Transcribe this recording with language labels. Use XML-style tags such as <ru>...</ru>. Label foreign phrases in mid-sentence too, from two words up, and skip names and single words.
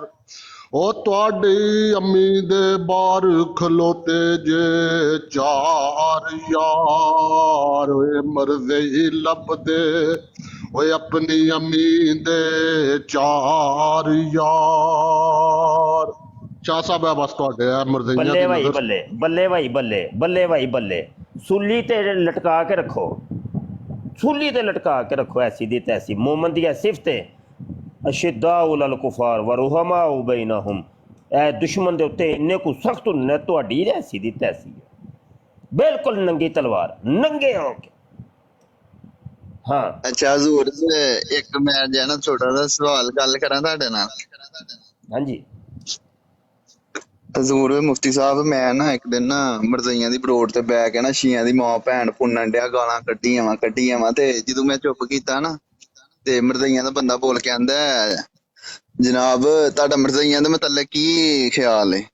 <pa>ਉਹ ਤੁਹਾਡੀ ਅੰਮੀ ਦੇ ਬਾਹਰ ਖਲੋਤੇ ਜੇ ਚਾਰ ਯਾਰ, ਓਏ ਮਰਦੇ ਲੱਭਦੇ ਓਏ ਆਪਣੀ ਅੰਮੀ ਦੇ ਚਾਰ ਯਾਰ। ਸ਼ਾਹ ਸਾਹਿਬ ਆ ਬਸ ਤੁਹਾਡੇ ਆ ਮਰਜ਼ਈਆਂ ਬੱਲੇ ਭਾਈ ਬੱਲੇ, ਬੱਲੇ ਭਾਈ ਬੱਲੇ, ਬੱਲੇ ਭਾਈ ਬੱਲੇ। ਸੂਲੀ ਤੇ ਲਟਕਾ ਕੇ ਰੱਖੋ, ਸੂਲੀ ਤੇ ਲਟਕਾ ਕੇ ਰੱਖੋ ਐਸੀ ਦੀ ਤੈਸੀ। ਮੋਮਨ ਦੀ ਸਿਫਤ ਹੈ</pa> <ar>أشداء على الكفار رحماء بينهم.</ar> <pa>ਇਹ ਦੁਸ਼ਮਣ ਦੇ ਉੱਤੇ ਇੰਨੇ ਕੁ ਸਖਤ ਹੁੰਦੇ ਨੇ, ਤੁਹਾਡੀ ਐਸੀ ਦੀ ਤੈਸੀ ਹੈ ਬਿਲਕੁਲ ਨੰਗੀ ਤਲਵਾਰ, ਨੰਗੇ ਹੋ ਕੇ। ਹਾਂ ਅੱਛਾ ਹਜ਼ੂਰ ਇੱਕ ਮੈਂ ਜਿਹੜਾ ਨਾ ਛੋਟਾ ਜਿਹਾ ਸਵਾਲ ਗੱਲ ਕਰਾਂ ਤੁਹਾਡੇ ਨਾਲ। ਹਾਂਜੀ ਹਜ਼ੂਰ ਮੁਫਤੀ ਸਾਹਿਬ, ਮੈਂ ਨਾ ਇੱਕ ਦਿਨ ਨਾ ਮਰਜ਼ਈਆਂ ਦੀ ਬਰੋਡ ਤੇ ਬੈ ਕੇ ਨਾ ਸ਼ੀਆਂ ਦੀ ਮਾਂ ਭੈਣ ਪੁੰਨਣ ਡਿਆ, ਗਾਲਾਂ ਕੱਢੀਆਂ ਵਾ ਤੇ ਜਦੋਂ ਮੈਂ ਚੁੱਪ ਕੀਤਾ ਨਾ ਤੇ ਮਰਜ਼ਈਆਂ ਦਾ ਬੰਦਾ ਬੋਲ ਕੇ ਆਂਦਾ ਜਨਾਬ ਤੁਹਾਡਾ ਮਰਜ਼ਈਆਂ ਦੇ ਮਤਲਬ ਕੀ ਖਿਆਲ ਹੈ।</pa>